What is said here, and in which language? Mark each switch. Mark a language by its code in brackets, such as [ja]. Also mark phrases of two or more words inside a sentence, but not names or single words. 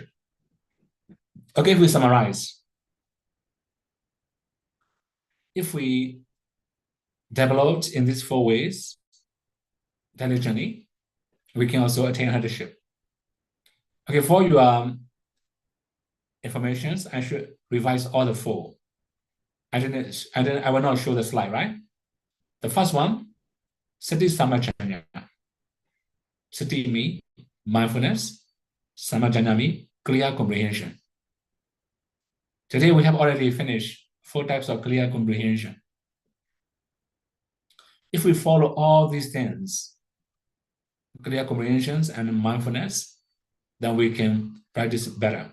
[en] Okay, if we summarize, if we developed in these four ways diligently, we can also attain apprenticeship. Okay, for your informations, I should revise all the four. I will not show the slide, right? The first one, [pi] sati samajanya. [en] Sati means mindfulness, samajanya means clear comprehension. Today we have already finished 4 types of clear comprehension. If we follow all these things, clear comprehensions and mindfulness, then we can practice better.